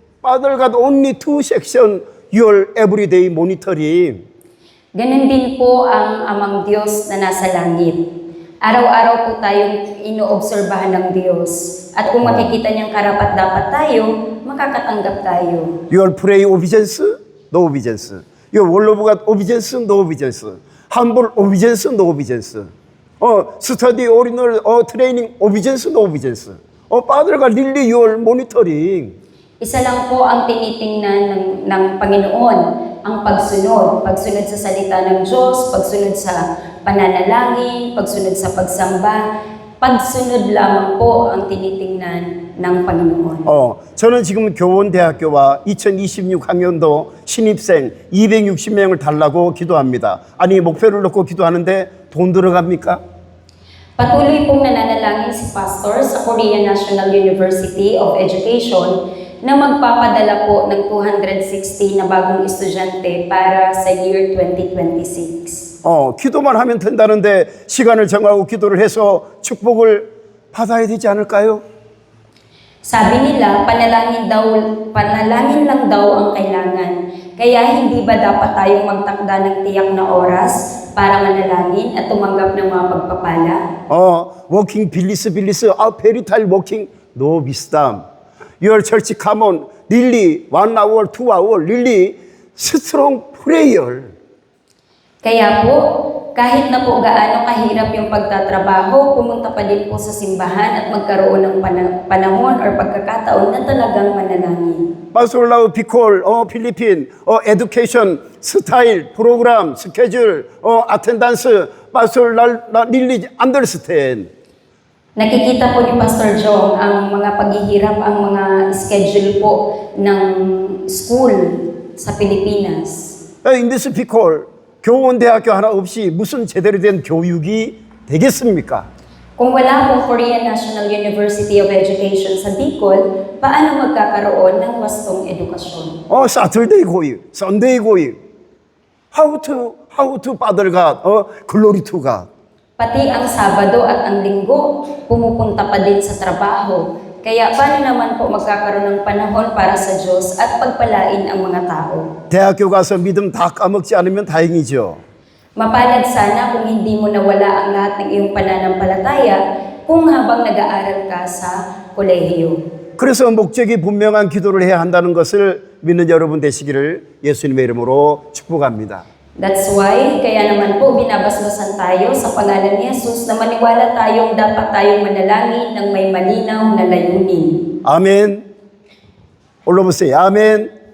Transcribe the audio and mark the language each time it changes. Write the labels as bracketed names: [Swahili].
[English] Father God only two section, your everyday monitoring. [Filipino] Ganon din po ang amang Diyos na nasa langit. Araw-araw po tayong inoobserbahan ng Diyos. At kung makikita niyang karapat-dapat tayo, makakatanggap tayo. [English] Your pray obedience, no obedience. Your word of God obedience, no obedience. Humble obedience, no obedience. Study original, training obedience, no obedience. Father God, really your monitoring. [Filipino] Isa lang po ang tinitingnan ng Panginoon, ang pagsunod. Pagsunod sa salita ng Diyos, pagsunod sa pananalangin, pagsunod sa pagsamba. Pagsunod lamang po ang tinitingnan ng Panginoon. [Korean] 저는 지금 교원대학교와 2026 학년도 신입생 260명을 달라고 기도합니다. 아니 목표를 놓고 기도하는데 돈 들어갑니까? [Filipino] Patuloy pong nananalangin si Pastor sa Korea National University of Education na magpapadala po ng 260 na bagong estudyante para sa year 2026. [Korean] 기도만 하면 된다는데 시간을 정하고 기도를 해서 축복을 받아야 되지 않을까요? [Filipino] Sabi nila, panalangin lang daw ang kailangan. Kaya hindi ba dapat tayong magtakda ng tiyak na oras para manalangin at tumanggap ng mga pagpapala? [English] Walking 빌리스, very tired walking, no wisdom. Your church come on, really 1 hour, 2 hour, really strong prayer. [Filipino] Kaya po, kahit na po gaano kahirap yung pagtatrabaho, pumunta pa din po sa simbahan at magkaroon ng panahon or pagkakataon na talagang manalangin. [English] Pastor Lau Bicol, Philippine, education, style, program, schedule, attendance, Pastor Lau really understand. [Filipino] Nakikita po ni Pastor Jong ang mga paghihirap, ang mga schedule po ng school sa Pilipinas. [English] In this Bicol, [Korean] 교원대학교 하나 없이 무슨 제대로 된 교육이 되겠습니까? [Filipino] Kung wala pong Korea National University of Education sa Bicol, paano magkakaroon ng wastong edukasyon? [English] Saturday going, Sunday going. How to Father God, glory to God. [Filipino] Pati ang Sabado at ang Linggo, pumupunta pa din sa trabaho. Kaya paano naman po magkakaroon ng panahon para sa Diyos at pagpalain ang mga tao? [Korean] 대학교 가서 믿음 다 까먹지 않으면 다행이죠. [Filipino] Mapalad sana kung hindi mo nawala ang lahat ng iyong pananampalataya kung habang nag-aaral ka sa kolehiyo. [Korean] 그래서 목적이 분명한 기도를 해야 한다는 것을 믿는 여러분 되시기를 예수님의 이름으로 축복합니다. [English] That's why, [Filipino] kaya naman po binabasbasan tayo sa pangalan ni Jesus na maniwala tayong dapat tayong manalangin ng may malinaw na layunin. [Korean] 아멘. 올라보세요. 아멘.